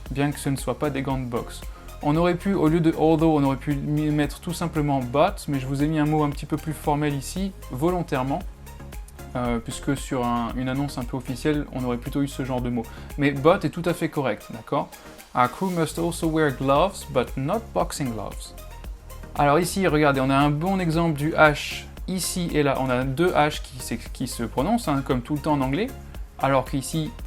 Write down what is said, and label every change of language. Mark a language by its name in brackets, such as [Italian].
[French] Bien que ce ne soit pas des gants de boxe. On aurait pu, au lieu de although, on aurait pu mettre tout simplement but, mais je vous ai mis un mot un petit peu plus formel ici, volontairement. Puisque sur une annonce un peu officielle, on aurait plutôt eu ce genre de mot. Mais but est tout à fait correct, d'accord? [English] Our crew must also wear gloves, but not boxing gloves. [French] Alors ici, regardez, on a un bon exemple du H ici et là. On a deux H qui se prononcent, hein, comme tout le temps en anglais, alors qu'ici,